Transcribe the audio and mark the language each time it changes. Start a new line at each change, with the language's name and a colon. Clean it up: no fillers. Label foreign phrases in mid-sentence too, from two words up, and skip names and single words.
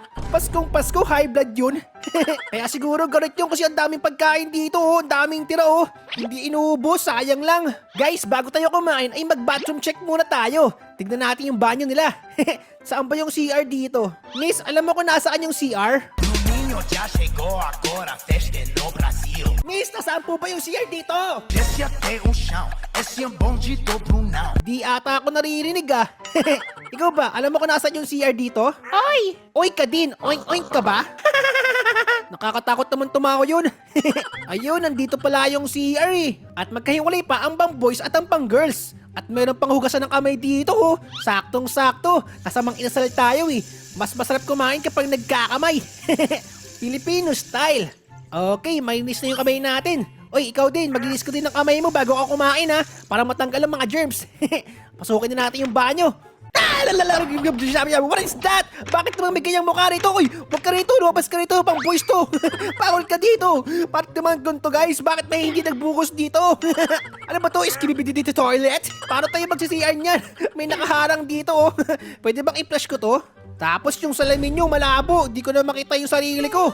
Filipino: Paskong Pasko,
English: high blood
Filipino: yun. Kaya siguro galit yun kasi ang daming pagkain dito oh, ang daming tira oh. Hindi inuubos, sayang lang. Guys, bago tayo kumain ay mag-
English: bathroom check
Filipino: muna tayo. Tignan natin yung banyo nila. Saan ba yung CR dito? Miss, alam mo kung nasaan yung CR?
Portuguese: Domingo já chegou agora, a festa é no Brasil.
Filipino: Miss, nasaan po ba yung CR dito?
Portuguese: Desce até o chão, esse é bonde do Brunão.
Filipino: Di ata ako naririnig ah. Ikaw ba, alam mo kung nasaan yung CR dito? Oy! Oy ka din, oink-oink ka ba? Nakakatakot naman tumawa yun. Ayun, nandito pala yung CR eh. At magkahiwalay pa ang pang boys at ang pang girls. At meron pang hugasan ng kamay dito oh. Saktong-sakto. Nasa Mang Inasal tayo eh. Mas masarap kumain kapag nagkakamay.
English: Filipino style.
Filipino: Okay, malinis na yung kamay natin. Oy, ikaw din, maglinis ko din ng kamay mo bago ako kumain ha. Para matanggal ang mga germs. Pasukin na natin yung banyo.
English: What is that?
Filipino: Bakit naman may ganyang mukha rito? Uy, huwag ka rito, lumabas ka rito, pang boys to. Pagod ka dito. Bakit naman ganito guys? Bakit may hindi nagbukos dito? Ano ba to? Skibibidi dito toilet? Paano tayo magsi-CR niyan? May nakaharang dito oh. Pwede bang i-flush ko to? Tapos yung salamin nyo malabo, di ko na makita yung sarili ko.